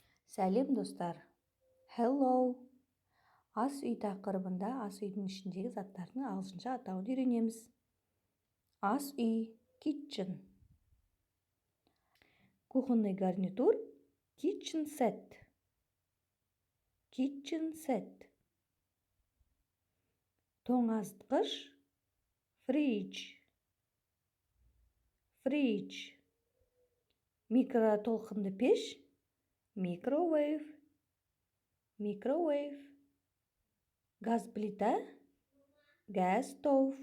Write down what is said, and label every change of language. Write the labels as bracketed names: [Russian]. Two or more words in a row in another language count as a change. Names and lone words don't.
[Kazakh] Сәлем достар. Hello. Ас үй тақырыбында ас үйдің ішіндегі заттардың ағылшынша атауын үйренеміз. Ас үй, kitchen. [Russian] Кухонный гарнитур, [English] kitchen set. Kitchen set. [Kazakh] Тоңазытқыш, fridge. Fridge. Микротолқынды пеш, microwave. Microwave. Газ плита, [English] gas stove.